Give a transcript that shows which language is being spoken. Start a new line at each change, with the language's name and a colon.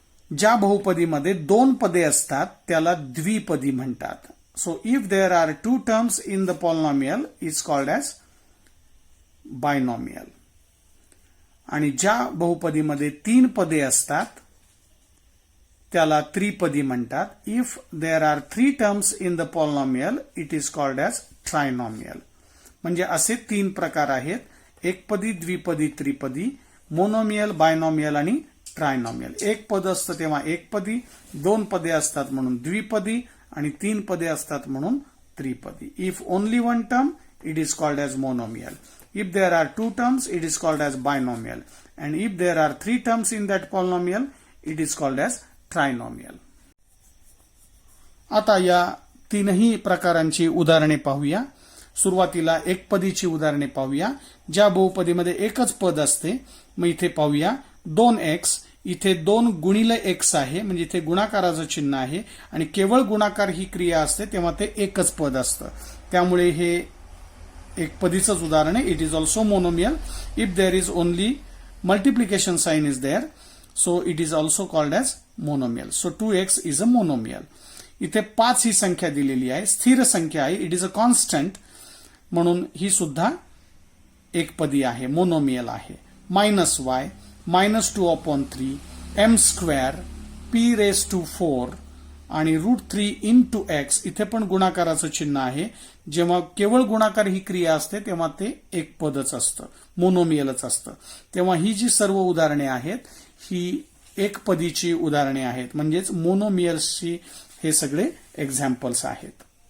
Marathi: ज्या बहुपदीमध्ये 2 पदे असतात त्याला द्विपदी म्हणतात.
English: So if there are 2 terms in the polynomial is called as binomial.
Marathi: आणि ज्या बहुपदीमध्ये 3 पदे असतात त्याला त्रिपदी म्हणतात.
English: If there are 3 terms in the polynomial it is called as trinomial.
Marathi: म्हणजे असे 3 प्रकार आहेत: एकपदी, द्विपदी, त्रिपदी, मोनोमियल, बायनॉमियल आणि ट्रायनॉमियल. एक पद असतं तेव्हा एकपदी, 2 पदे असतात म्हणून द्विपदी आणि 3 पदे असतात म्हणून त्रिपदी.
English: If only one term it is called as monomial. If there are 2 terms, it is called as binomial. And if there are 3 terms in that polynomial, it is called as trinomial.
Marathi: आता या 3ही प्रकारांची उदाहरणे पाहूया. सुरुवातीला एकपदीची उदाहरणे पाहूया. ज्या बहुपदीमध्ये एकच पद असते, मग इथे पाहूया 2x, इथे 2 गुणिले x आहे, म्हणजे इथे गुणाकाराचं चिन्ह आहे आणि केवळ गुणाकार ही क्रिया असते तेव्हा ते एकच पद असतं. त्यामुळे हे एक पदीचंच उदाहरण आहे.
English: It is also monomial. If there is only multiplication sign is there, so it is also called as monomial. So 2x is a monomial.
Marathi: इथे 5 ही संख्या दिलेली आहे, स्थिर संख्या आहे,
English: it is a constant,
Marathi: म्हणून ही सुद्धा एकपदी आहे, मोनोमियल आहे. -y -2/3 m² p⁴ आणि √3 into x. इथे पण गुणाकाराचं चिन्ह आहे. जेव्हा केवळ गुणाकार ही क्रिया असते तेव्हा ते एक पदच असतं, मोनोमियलच असतं. तेव्हा ही जी सर्व उदाहरणे आहेत ही एकपदीची उदाहरणे आहेत, म्हणजेच मोनोमियल्सची हे सगळे एक्झाम्पल्स आहेत.